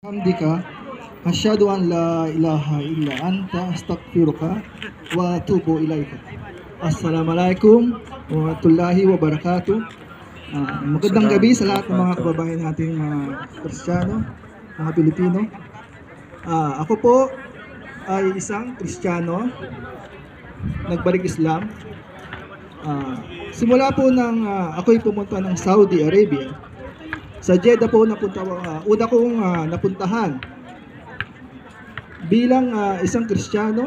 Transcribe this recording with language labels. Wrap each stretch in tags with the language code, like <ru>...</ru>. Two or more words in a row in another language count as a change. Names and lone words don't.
<ar>بحمدك، أشهد أن لا إله إلا أنت، أستغفرك وأتوب إليك. السلام عليكم ورحمة الله وبركاته.</ar> <tl>Magandang gabi sa lahat ng mga kababayan nating mga Kristiyano, mga Pilipino. Ako po ay isang Kristiyano, nagbalik Islam. Simula po nang ako'y pumunta ng Saudi Arabia, sa Jeddah po una kong napuntahan bilang isang Kristiyano.</tl>